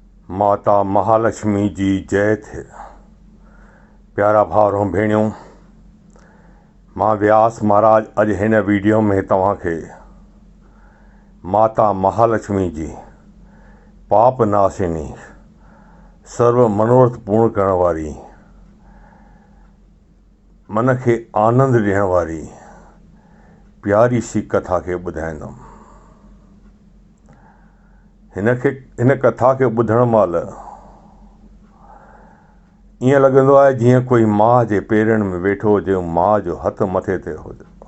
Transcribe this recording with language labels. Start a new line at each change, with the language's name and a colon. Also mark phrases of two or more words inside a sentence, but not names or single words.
Sindhi: माता महालक्ष्मी जी जय थे। प्यारा भाउरो भेणियो, मां व्यास महाराज अॼु हिन वीडियो में तव्हांखे माता महालक्ष्मी जी पाप नाशिनी, सर्व मनोरथ पूर्ण करण वारी, मन खे आनंद ॾियण वारी प्यारी सी कथा खे ॿुधाईंदुमि। हिन कथा खे ॿुधण महिल ईअं लॻंदो आहे जीअं कोई माउ जे पेरनि में वेठो हुजे, माउ जो हथु मथे ते हुजे।